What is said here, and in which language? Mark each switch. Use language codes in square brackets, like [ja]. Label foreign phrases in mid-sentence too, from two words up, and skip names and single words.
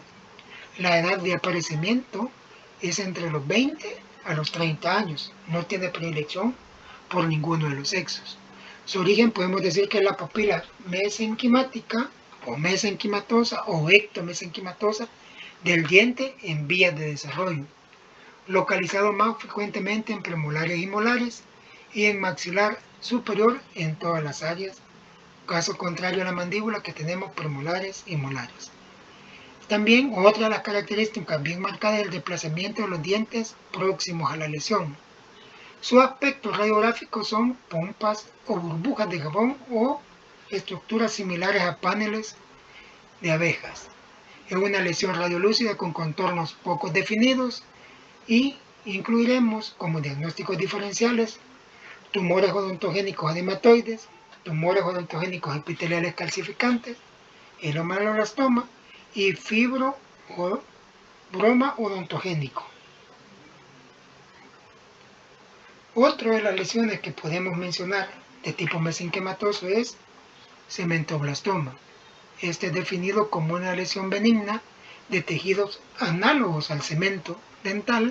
[es] La edad de aparecimiento es entre los 20 a los 30 años. No tiene predilección por ninguno de los sexos. Su origen podemos decir que es la papila mesenquimática o mesenquimatosa o ectomesenquimatosa del diente en vías de desarrollo. localizado más frecuentemente en premolares y molares y en maxilar superior en todas las áreas, caso contrario a la mandíbula que tenemos premolares y molares. También otra de las características bien marcadas es el desplazamiento de los dientes próximos a la lesión. Sus aspectos radiográficos son pompas o burbujas de jabón o estructuras similares a paneles de abejas. Es una lesión radiolúcida con contornos poco definidos y incluiremos como diagnósticos diferenciales tumores odontogénicos adematoides, tumores odontogénicos epiteliales calcificantes, el ameloblastoma y fibrobroma odontogénico. Otra de las lesiones que podemos mencionar de tipo mesenquimatoso es cementoblastoma. Este es definido como una lesión benigna de tejidos análogos al cemento dental.